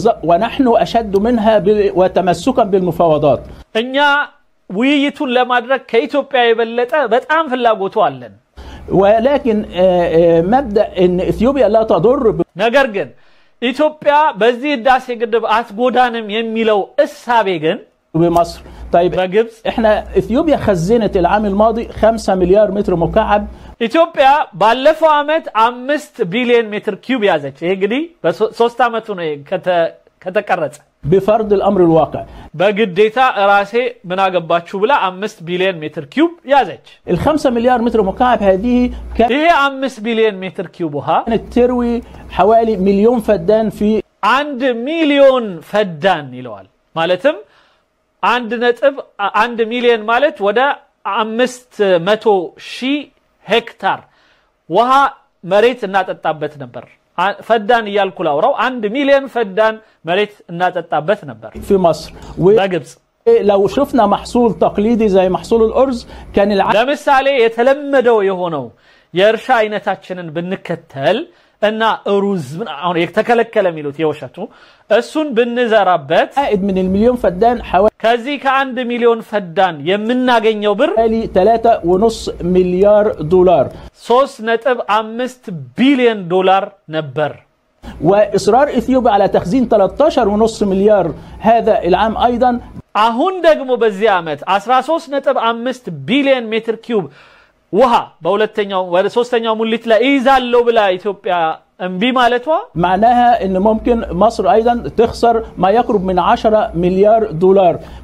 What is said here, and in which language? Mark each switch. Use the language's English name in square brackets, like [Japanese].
[Arabic] ونحن أشد منها وتمسكا بالمفاوضات [Amharic] እኛ ውይይቱን ለማድረግ ከኢትዮጵያ የበለጠ በጣም ፍላጎቱ አለን [Arabic] ولكن مبدأ ان اثيوبيا لا تضر [Amharic] ነገር ግን ኢትዮጵያ በዚህ ዳሴ ግድብ አትጎዳንም የሚለው እሳቤ ግን [Arabic] بمصر طيب [Amharic] በግብጽ [Arabic] احنا اثيوبيا خزنت العام الماضي 5 مليار متر مكعب [Amharic] ኢትዮጵያ ባለፈው አመት 5 ቢሊዮን ሜትር ኪዩብ ያዘች ይሄ እንግዲህ በ3 አመቱ ነው ከተቀረጸ [Arabic] بفرض الامر الواقع [Amharic] በግዴታ ራሴ ምን አገባችሁ ብላ 5 ቢሊዮን ሜትር ኪዩብ ያዘች [Arabic] ال5 مليار متر مكعب هذه [Amharic] ይሄ 5 ቢሊዮን ሜትር ኪዩብ ውሃ [Arabic] كانت تروي حوالي مليون فدان في [Amharic] 1 ሚሊዮን ፈዳን ይለዋል ማለትም 1 ሚሊዮን ማለት ወደ 500,000 ሄክታር ውሃ መሬት እናጠጣበት ነበር ፈዳን ይያልኩ ላውራው 1 ሚሊዮን ፈዳን መሬት እናጠጣበት ነበር [Arabic] في مصر [Amharic] በግብጽ [Arabic] لو شفنا محصول تقليدي زي محصول الارز كان [Amharic] ለምሳሌ የተለመደው የሆነው የእርሻ አይነታችንን ብንከተል እና ሩዝ አሁን የተከለከለ ሚሉት የውሸቱ እሱን ብንዘራበት [Arabic] عائد من المليون فدان حوالي [Amharic] ከዚህ ከ1 ሚሊዮን ፈዳን የምናገኘው ብር [Arabic] 3.5 مليار دولار [Amharic] 3.5 ቢሊዮን ዶላር ነበር [Arabic] واصرار اثيوبيا على تخزين 13.5 مليار هذا العام ايضا [Amharic] አሁን ደግሞ በዚህ አመት 13.5 ቢሊዮን ሜትር ኪዩብ ውሃ በሁለተኛው ወደ ሶስተኛው ሙሊት ላይ ይዛለው ብላ ኢትዮጵያ امبي مالتها [Arabic] معناها ان ممكن مصر ايضا تخسر ما يقرب من 10 مليار دولار.